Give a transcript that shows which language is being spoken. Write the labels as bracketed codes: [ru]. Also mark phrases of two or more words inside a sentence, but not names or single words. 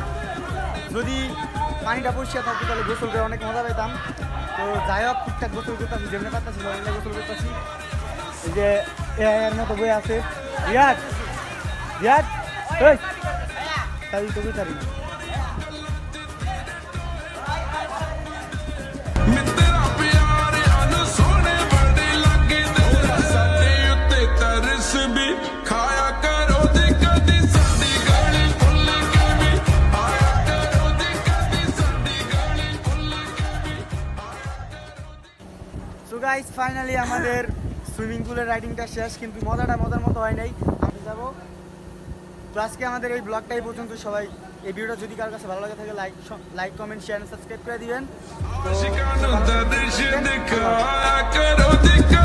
[bn] যদি পানিটা পরিষ্কার থাকতো তাহলে গোসল করে অনেক মজা পেতাম। তো যাই হোক ঠিকঠাক গোসল করতেছি, যেমনি পারতেছি সেমনি গোসল করতেছি। এই যে এর মতো বই আছে রিয়াদ রিয়াদ এই তাই তো বুঝারি না। [pa] ਮਿੱਤਰਾ ਪਿਆਰਿਆਂ ਨੂੰ ਸੋਹਣੇ ਬੜੇ ਲੱਗਦੇ ਸਾਡੇ ਉੱਤੇ ਤਰਸ ਵੀ ਖਾਇਆ ਕਰੋ ਤੇ ਕਦੀ ਸਾਡੀ ਗਾਲੀ ਭੁੱਲ ਕੇ ਵੀ ਆਇਆ ਕਰੋ ਤੇ ਕਦੀ ਸਾਡੀ ਗਾਲੀ ਭੁੱਲ ਕੇ ਵੀ। [en] so guys finally [bn] আমাদের সুইমিং পুলের রাইডিংটা শেষ, কিন্তু মজার মতো হয় নাই। আমি যাবো। তো আজকে আমাদের এই ব্লগটা এই পর্যন্ত। সবাই এই ভিডিওটা যদি কারোর কাছে ভালো লাগে থাকে [en] like comment share subscribe [bn] করে দিবেন। তো [pa] ਆਸ਼ਿਕਾਂ ਨੂੰ ਦਰਸ਼ ਦਿਖਾਇਆ ਕਰੋ ਤੇ